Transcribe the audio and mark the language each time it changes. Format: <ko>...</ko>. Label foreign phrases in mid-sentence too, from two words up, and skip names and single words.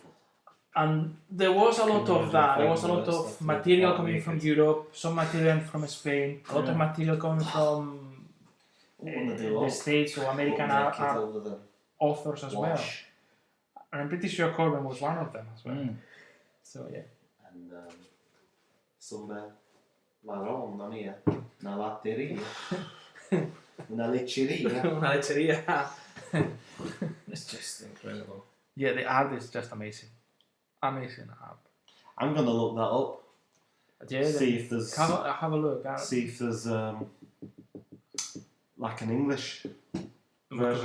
<en>And there was a lot of that. There was a lot of material coming from Europe, some material from Spain, a lot of material coming from the States or American authors as well. And I'm pretty sure Corben was one of them as well. So yeah. And some marron on here.</en> <it>Una latteria.</it> <es>Una lecheria. Una lecheria.</es> <en>It's just incredible. Yeah, the art is just amazing. Amazing art. I'm gonna look that up. Yeah, See if there's have a look. see if there's like an English version.</en>